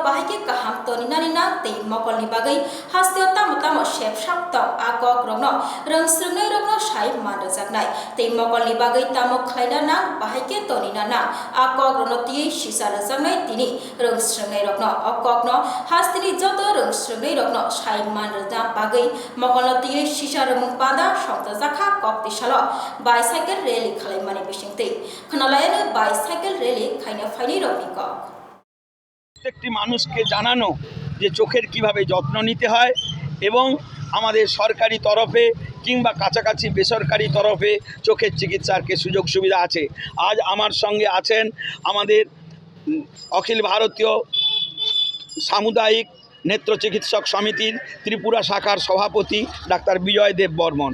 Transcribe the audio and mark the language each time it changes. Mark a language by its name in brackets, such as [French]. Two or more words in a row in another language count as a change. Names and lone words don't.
[Kok Borok] Bahike Kaham Toninani Na Te Mokol ni Bagai Hasteo Tamotamo Shep Shaptong Akok Rokno Rungshrungnai Rokno Shai Mandajaknai Te Mokol ni Bagai Tamok Khaina Na Bahike Toninana Akok Ronoti Shisara Jangnai Tini Rungshrungnai Rokno Okokno Hastini Joto Rungshrungnai Rokno Shai Mandajak Bagai Mokoloti Shisara Mungpada Shongzakha Koktishalo [English] Bicycle Rally [Kok Borok] Khaimani Bishingte Khanalayana [English] Bicycle Rally [Kok Borok] Khaina Faini Rokniko [Bangla] প্রত্যেকটি মানুষকে জানানো যে চোখের কিভাবে যত্ন নিতে হয় এবং আমাদের সরকারি তরফে কিংবা কাছাকাছি বেসরকারি তরফে চোখের চিকিৎসার কি সুযোগ সুবিধা আছে। আজ আমার সঙ্গে আছেন আমাদের অখিল ভারতীয় সামুদায়িক নেত্র চিকিৎসক সমিতির ত্রিপুরা শাখার সভাপতি ডাক্তার বিজয় দেব বর্মন।